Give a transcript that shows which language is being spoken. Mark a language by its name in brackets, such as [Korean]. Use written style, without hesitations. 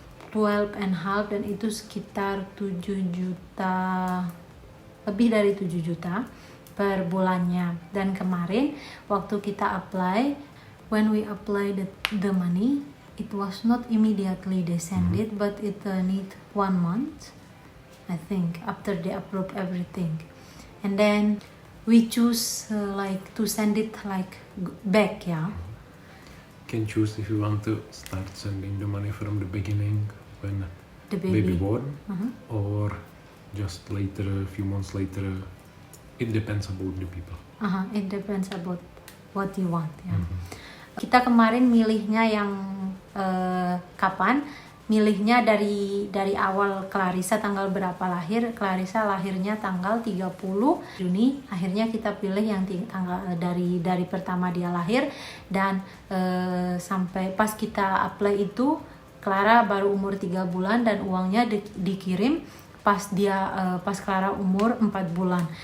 [Indonesian] 12,5, dan itu sekitar 7 juta, lebih dari 7 juta per bulannya. Dan kemarin waktu kita apply, [English] when we apply the money, it was not immediately descended, but it need 1 month, I think, after they approve everything. And then we choose like to send it like back, yeah. Can choose if you want to start sending the money from the beginning when The baby baby. born, or just later, a few months later. It depends about the people. It depends about what you want, ya. [Indonesian] Kita kemarin milihnya yang kapan? Milihnya dari awal Clarissa tanggal berapa lahir. Clarissa lahirnya tanggal 30 Juni. Akhirnya kita pilih yang tanggal dari pertama dia lahir, dan sampai pas kita apply itu Clara baru umur 3 bulan dan uangnya dikirim pas Clara umur 4 bulan.